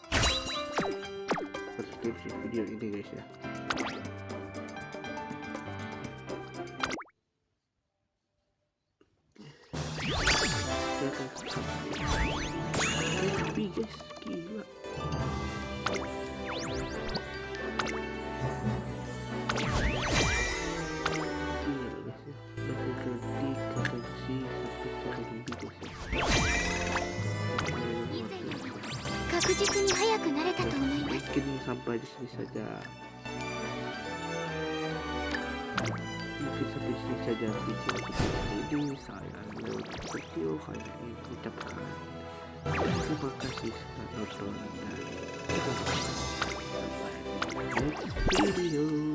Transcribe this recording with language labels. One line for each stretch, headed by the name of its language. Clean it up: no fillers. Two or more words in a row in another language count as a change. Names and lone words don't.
Indonesian: Step video ini guys ya. Tapi guys, gila. Gila guys ya. Dari koleksi sampai cara lebih guys ya.
Japanese: 確実に速くなれたと思います
Indonesian: Mungkin sampai di sini saja. Mungkin sampai di sini saja video kita ini. Saya video hanya ingin mengucapkan terima kasih sudah nonton dan kita sampai
English: next video.